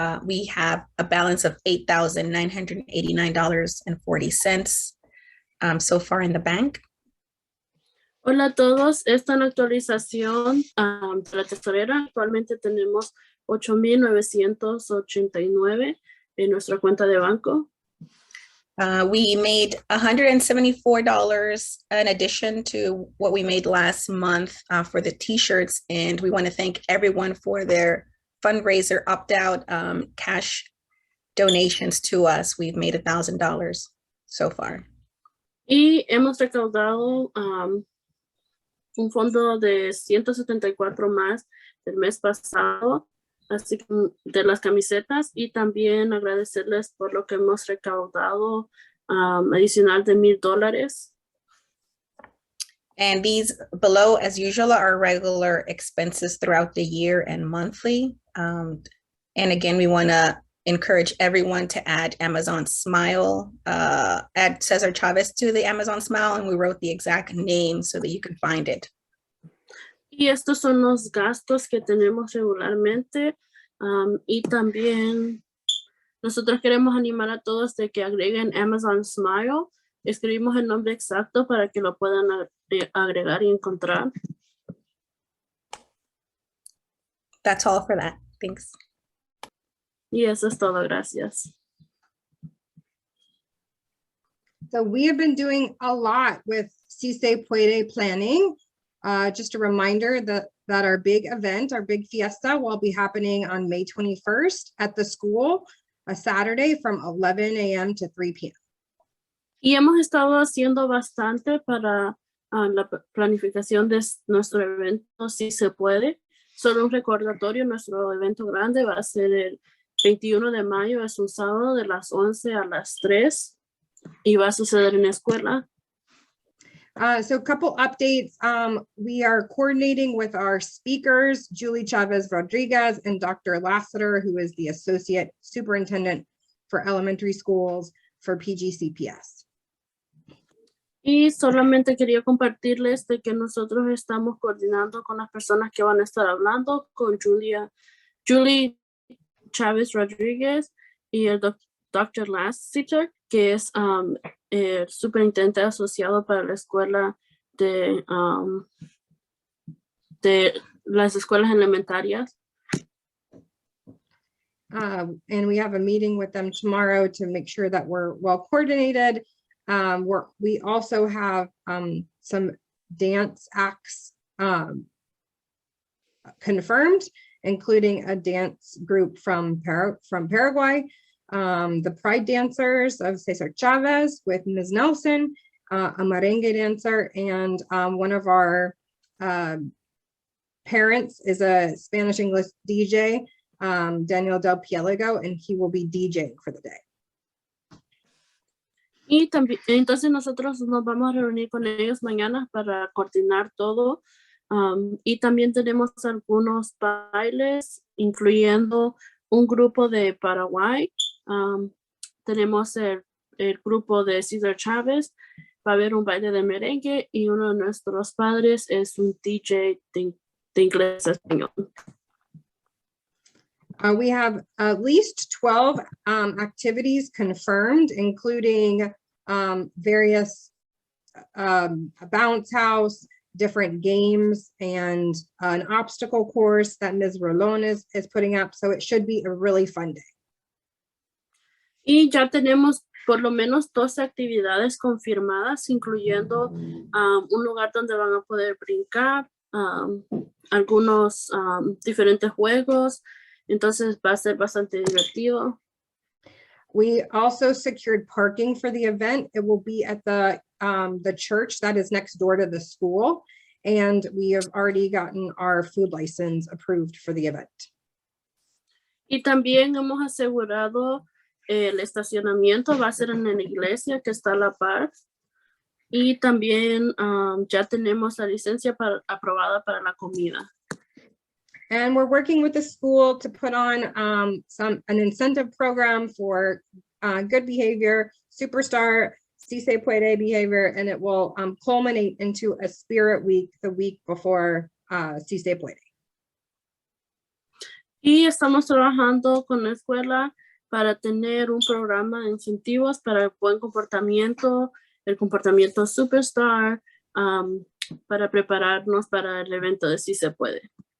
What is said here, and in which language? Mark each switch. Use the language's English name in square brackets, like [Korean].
[English] We have a balance of $8,989.40 so far in the bank. [Spanish] Hola a todos, esta es una actualización de la tesorera. Actualmente tenemos $8,989 en nuestra cuenta de banco. [English] We made $174 in addition to what we made last month for the t-shirts, and we want to thank everyone for their fundraiser opt-out cash donations to us. We've made $1,000 so far. [Spanish] Y hemos recaudado un fondo de 174 más del mes pasado, así como de las camisetas, y también agradecerles por lo que hemos recaudado adicional de $1,000. [English] And these below, as usual, are regular expenses throughout the year and monthly. And again, we want to encourage everyone to add Amazon Smile, add Cesar Chavez to the Amazon Smile, and we wrote the exact name so that you can find it. [Spanish] Y estos son los gastos que tenemos regularmente, y también nosotros queremos animar a todos de que agreguen Amazon Smile. Escribimos el nombre exacto para que lo puedan agregar y encontrar. [English] That's all for that. Thanks. [Spanish] Y eso es todo. Gracias. [English] So we have been doing a lot with Si Se Puede planning. Just a reminder that our big event, our big fiesta, will be happening on May 21st at the school, a Saturday from 11 a.m. to 3 p.m. [Spanish] Y hemos estado haciendo bastante para la planificación de nuestro evento, Si Se Puede. Solo un recordatorio, nuestro evento grande va a ser el 21 de mayo, es un sábado de las 11 a las 3 y va a suceder en la escuela. [English] So a couple updates. We are coordinating with our speakers, Julie Chavez Rodriguez and Dr. Lassiter, who is the Associate Superintendent for Elementary Schools for PGCPS. [Spanish] Y solamente quería compartirles de que nosotros estamos coordinando con las personas que van a estar hablando, con Julie Chávez Rodríguez y el Dr. Lassiter, que es el superintendente asociado para la escuela de las escuelas elementarias. [English] And we have a meeting with them tomorrow to make sure that we're well coordinated. We also have some dance acts confirmed, including a dance group from Paraguay, the Pride Dancers of Cesar Chavez with Ms. Nelson, a merengue dancer, and one of our parents is a Spanish English DJ, Daniel Del Pielago, and he will be DJing for the day. [Spanish] Y también, entonces nosotros nos vamos a reunir con ellos mañana para coordinar todo. Y también tenemos algunos bailes, incluyendo un grupo de Paraguay. Tenemos el grupo de Cesar Chávez. Va a haber un baile de merengue y uno de nuestros padres es un DJ de inglés a español. [English] We have at least 12 activities confirmed, including various bounce house, different games, and an obstacle course that Ms. Rolón is putting up. So it should be a really fun day. [Spanish] Y ya tenemos por lo menos 12 actividades confirmadas, incluyendo un lugar donde van a poder brincar, algunos diferentes juegos. Entonces va a ser bastante divertido. [English] We also secured parking for the event. It will be at the church that is next door to the school. And we have already gotten our food license approved for the event. [Spanish] Y también hemos asegurado el estacionamiento, va a ser en la iglesia que está a la par. Y también ya tenemos la licencia aprobada para la comida. [English] And we're working with the school to put on an incentive program for good behavior, superstar, Si Se Puede behavior, and it will culminate into a spirit week the week before Si Se Puede. [Spanish] Y estamos trabajando con la escuela para tener un programa de incentivos para el buen comportamiento, el comportamiento superstar, para prepararnos para el evento de Si Se Puede.